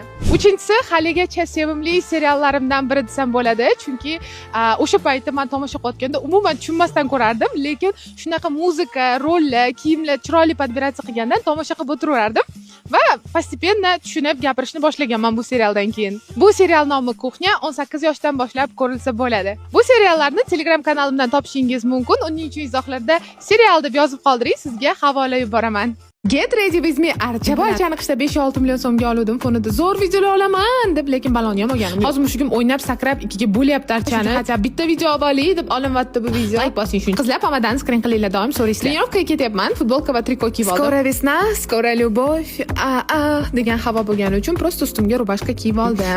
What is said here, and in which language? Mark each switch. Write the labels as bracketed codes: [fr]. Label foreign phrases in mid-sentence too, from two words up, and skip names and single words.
[uz] Uchinchisi haligacha sevimli seriallarimdan biri desam bo'ladi, chunki o'sha paytda men tomosha qilayotganda umuman tushunmasdan ko'rardim, lekin shunaqa muzika, rollar, kiyimlar chiroyli podbiratsiya qilgandan tomosha qilib o'tiraverardim va postepенно tushunib gapirishni boshlaganman bu serialdan keyin. Bu serial nomi Kuxnya 18 yoshdan boshlab ko'rilsa bo'ladi. Bu seriallarni Telegram kanalimdan topishingiz mumkin. Uning uchun izohlarda serial deb yozib qoldiring, sizga havola yuboraman. [en] Get ready with me [uz] archa boychani qishda 5-6 million so'mga oldim. Fonida zo'r videolar olaman deb, lekin balonni ham olganim. Hozir mushugim o'ynab sakrab ikkiga bo'lyapti archani. Hatto bitta video olaylik deb olinmayapti bu video. Like bosing shuncha. Qizlar pomadan skrin qilinglar, doim so'raysizlar. Trenirovkaga ketyapman. Futbolka va triko kiyib oldim. [ru] Скоро весна, скоро любовь. [uz] Degan havo bo'lgani uchun prosta ustimga rubashka kiyib oldim.